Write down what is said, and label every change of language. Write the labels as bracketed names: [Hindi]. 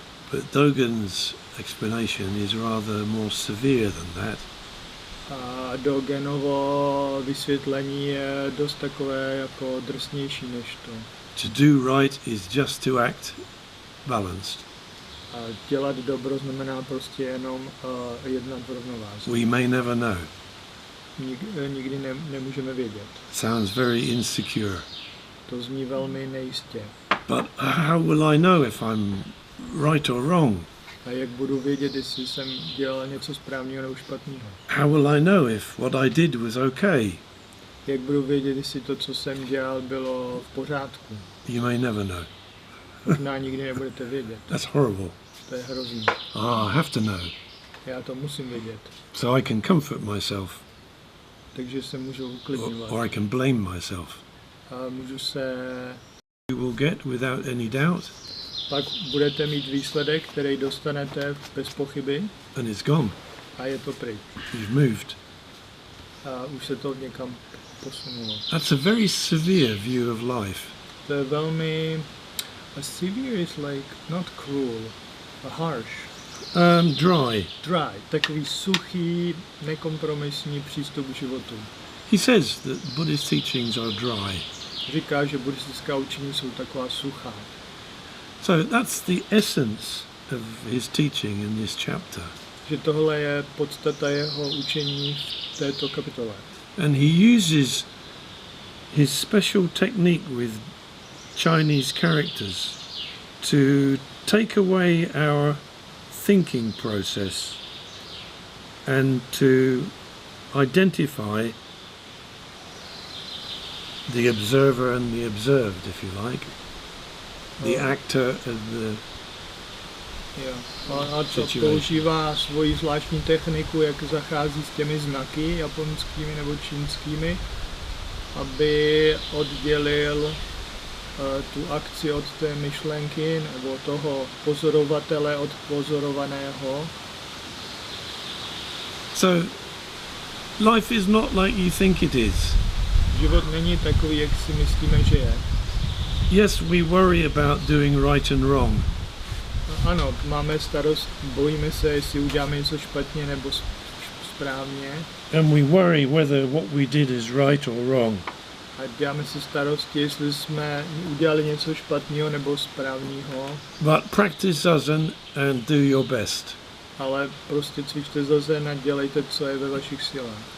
[English] But Dogen's explanation is rather more severe than that. [Czech] A Dogenovo vysvětlení je dost takové jako drsnější než to. [English] To do right is just to act balanced. [Czech] A dělat dobro znamená prostě jenom jednat v rovnováze. [English] We may never know. [Czech] Nikdy nemůžeme vědět. [English] Sounds very insecure. [Czech] To zní velmi nejistě. [English] But how will I know if I'm right or wrong? [Czech] A jak budu vědět, jestli jsem dělal něco správného nebo špatného? [English] How will I know if what I did was okay? [Czech] Jak budu vědět, jestli to, co jsem dělal, bylo v pořádku? [English] You may never know. [Czech] Možná nikdy nebudete vědět. [English] That's horrible. [Czech] To je hrozný. [English] I have to know. [Czech] Já to musím vědět. [English] So I can comfort myself. [Czech] Takže se můžu uklidňovat. [English] Or I can blame myself. [Czech] A můžu se... [English] You will get without any doubt. [Czech] Pak budete mít výsledek, který dostanete bez pochyby. [English] And it's gone. [Czech] A je to pryč. [English] You've moved. [Czech] A už se to někam posunulo. [English] That's a very severe view of life. [Czech] To je velmi... [English] A severe is like not cruel, a harsh. Dry. Dry. [Czech] Takový suchý, nekompromisní přístup k životu. [English] He says that Buddhist teachings are dry. [Czech] Říká, že buddhistická učení jsou taková suchá. [English] So that's the essence of his teaching in this chapter. [Czech] Že tohle je podstata jeho učení v této kapitole. [English] And he uses his special technique with Chinese characters to take away our thinking process and to identify the observer and the observed, if you like, the actor and the [Czech] Jo. A to [English] situation. [Czech] používá svoji zvláštní techniku, jak zachází s těmi znaky japonskými nebo čínskými, aby oddělil tu akci od té myšlenky nebo toho pozorovatele od pozorovaného. [English] So life is not like you think it is. [Czech] Život není takový, jak si myslíme, že je. [English] Yes, we worry about doing right and wrong. [Czech] Ano, máme starost, bojíme se, jestli uděláme něco špatně nebo správně. [English] And we worry whether what we did is right or wrong. [Czech] A děláme si starosti, jestli jsme udělali něco špatného nebo správného. [English] But practice zazen and do your best. [Czech] Ale prostě cvičte zazen a dělejte, co je ve vašich silách.